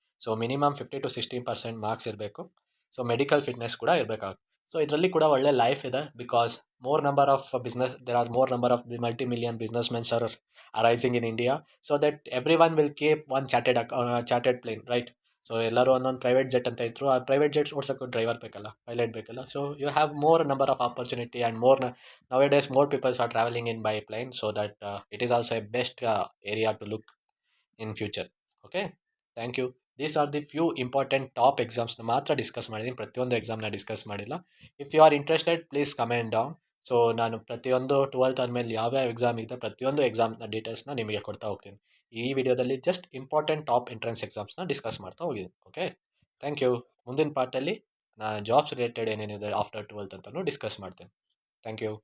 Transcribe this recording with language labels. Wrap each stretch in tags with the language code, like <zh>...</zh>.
<kn>So minimum 50 to 60% marks ಇರಬೇಕು. So medical fitness ಕೂಡ ಇರಬೇಕಾಗುತ್ತೆ. ಸೊ ಇದರಲ್ಲಿ ಕೂಡ ಒಳ್ಳೆ ಲೈಫ್ ಇದೆ,</kn> <en>Because more number of business, there are more number of multi million business mens are arising in India. So that every one will keep one chartered plane, right?</en> <kn>So ಎಲ್ಲರೂ ಒಂದೊಂದು private jet ಅಂತ ಇದ್ರು, ಆ private jets ಓಡ್ಸೋಕ್ಕೂ driver ಬೇಕಲ್ಲ, pilot ಬೇಕಲ್ಲ.</kn> <en>So you have more number of opportunity and more nowadays more people are traveling in by plane, so that it is also a best area to look in future. Okay, thank you. These are the few important top exams na</en> <kn>ಮಾತ್ರ discuss ಮಾಡಿದ್ದೀನಿ, ಪ್ರತಿಯೊಂದು ಎಕ್ಸಾಮ್ನ discuss ಮಾಡಿಲ್ಲ.</kn> <en>If you are interested please comment down.</en> <kn>So ನಾನು ಪ್ರತಿಯೊಂದು 12th ಆದಮೇಲೆ ಯಾವ್ಯಾವ exam ಇದೆ ಪ್ರತಿಯೊಂದು ಎಕ್ಸಾಮ್ನ ಡೀಟೇಲ್ಸ್ನ ನಿಮಗೆ ಕೊಡ್ತಾ ಹೋಗ್ತೀನಿ. ಈ ವಿಡಿಯೋದಲ್ಲಿ just important top entrance ಎಕ್ಸಾಮ್ಸ್ನ discuss ಮಾಡ್ತಾ ಹೋಗಿದ್ದೀನಿ. Okay, thank you. ಮುಂದಿನ ಪಾರ್ಟಲ್ಲಿ ನಾನು ಜಾಬ್ಸ್ ರಿಲೇಟೆಡ್ ಏನೇನಿದೆ ಆಫ್ಟರ್ 12th ಅಂತಲೂ ಡಿಸ್ಕಸ್ ಮಾಡ್ತೀನಿ. Thank you.</kn>